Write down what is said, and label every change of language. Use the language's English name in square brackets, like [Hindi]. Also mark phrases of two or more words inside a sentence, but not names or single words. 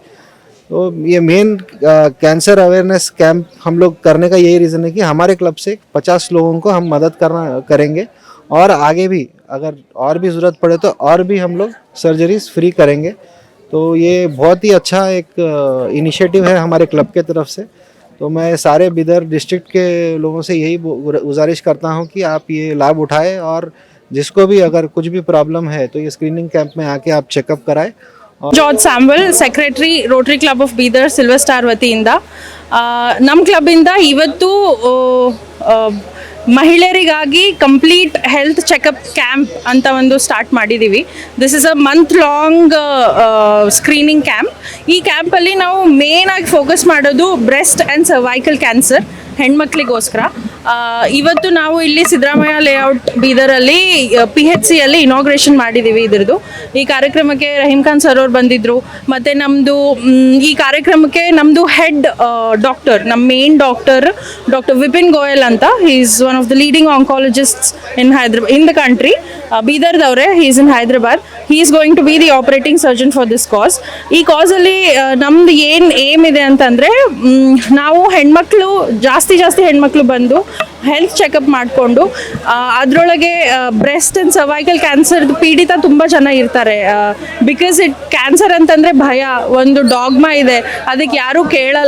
[Hindi] तो ये [English] main cancer awareness camp [Hindi] हम लोग करने का यही रीज़न है कि हमारे क्लब से 50 लोगों को हम मदद करेंगे और आगे भी अगर और भी ज़रूरत पड़े तो और भी हम लोग [English] surgeries free [Hindi] करेंगे। तो ये बहुत ही अच्छा एक इनिशिएटिव है हमारे क्लब के तरफ से। तो मैं सारे बीदर डिस्ट्रिक्ट के लोगों से यही गुजारिश करता हूँ कि आप ये लाभ उठाएं और जिसको भी अगर कुछ भी प्रॉब्लम है तो ये [English] screening camp [Hindi] में आके आप चेकअप कराएं। [Kannada] ಜಾರ್ಜ್ ಸ್ಯಾಮ್ವೆಲ್, [English] Secretary Rotary Club of Bidar Silver Star [Kannada] ವತಿಯಿಂದ ನಮ್ಮ ಕ್ಲಬ್ಬಿಂದ ಇವತ್ತು ಮಹಿಳೆಯರಿಗಾಗಿ [English] complete health checkup camp [Kannada] ಅಂತ ಒಂದು ಸ್ಟಾರ್ಟ್ ಮಾಡಿದ್ದೀವಿ. [English] This is a month long screening camp. [Kannada] ಈ ಕ್ಯಾಂಪಲ್ಲಿ ನಾವು ಮೇನ್ ಆಗಿ ಫೋಕಸ್ ಮಾಡೋದು [English] breast and cervical cancer [Kannada] ಹೆಣ್ಮಕ್ಳಿಗೋಸ್ಕರ. ಇವತ್ತು ನಾವು ಇಲ್ಲಿ ಸಿದ್ದರಾಮಯ್ಯ ಲೇಔಟ್ ಬೀದರಲ್ಲಿ PHCಯಲ್ಲಿ ಇನಾಗ್ರೇಷನ್ ಮಾಡಿದ್ದೀವಿ ಇದ್ರದ್ದು. ಈ ಕಾರ್ಯಕ್ರಮಕ್ಕೆ ರಹೀಮ್ ಖಾನ್ ಸರ್ ಅವ್ರು ಬಂದಿದ್ದರು. ಮತ್ತು ನಮ್ಮದು ಈ ಕಾರ್ಯಕ್ರಮಕ್ಕೆ ನಮ್ಮದು [English] head doctor, [Kannada] ನಮ್ಮ [English] main doctor [Kannada] ವಿಪಿನ್ ಗೋಯಲ್ ಅಂತ, [English] He is one of the leading oncologists in the country. ಬೀದರ್ದವ್ರೆ, He is in Hyderabad. He is going to be the operating surgeon for this cause. [Kannada] ಈ ಕಾಸಲ್ಲಿ ನಮ್ದು ಏನು ಏಮ್ ಇದೆ ಅಂತಂದರೆ, ನಾವು ಹೆಣ್ಮಕ್ಳು ಜಾಸ್ತಿ ಹೆಣ್ಮಕ್ಳು ಬಂದು [English] health checkup [Kannada] ಮಾಡಿಕೊಂಡು ಅದರೊಳಗೆ [English] breast and cervical cancer [Kannada] ಪೀಡಿತ ತುಂಬ ಜನ ಇರ್ತಾರೆ. [English] because cancer [Kannada] ಅಂತಂದರೆ ಭಯ, ಒಂದು ಡಾಗ್ಮಾ ಇದೆ, ಅದಕ್ಕೆ ಯಾರೂ ಕೇಳಲ್ಲ.